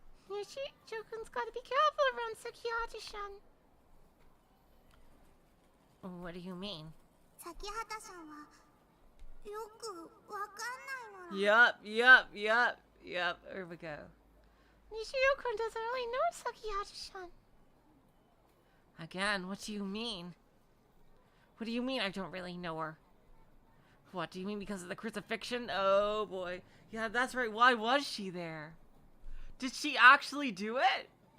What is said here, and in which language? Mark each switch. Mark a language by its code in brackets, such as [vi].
[en] Nishijo-kun's gotta be careful around Sakihata-san. What do you mean? [ja] 崎畑さんはよくわかんないの [en] Yup. Here we go. Nishijo-kun doesn't really know Sakihata-san. Again, what do you mean? What do you mean I don't really know her? What, do you mean because of the crucifixion? Oh boy. Yeah, that's right. Why was she there? Did she actually do it?